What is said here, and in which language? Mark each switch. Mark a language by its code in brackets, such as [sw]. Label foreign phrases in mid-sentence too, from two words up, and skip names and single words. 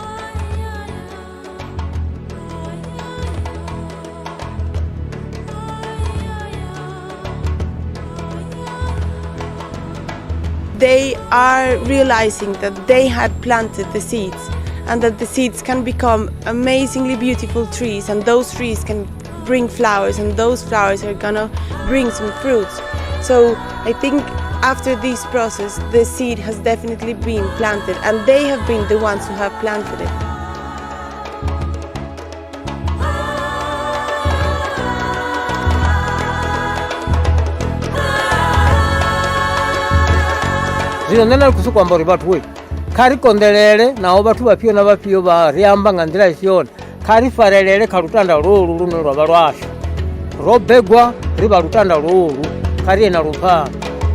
[en] They are realizing that they had planted the seeds and that the seeds can become amazingly beautiful trees, and those trees can bring flowers, and those flowers are gonna bring some fruits. So I think after this process, the seed has definitely been planted, and they have been the ones who have planted it. [ve] Zwino nṋe ndi khou amba uri vhathu kha ri konḓelele naho vhathu vhafhio na vhafhio vha ri amba nga nḓila i si yone, kha ri farelele kha lutanda lwolu lune lwa vha lwashu ro begwa ri vha lutanda lwolu, kha ri ye na lufhanga.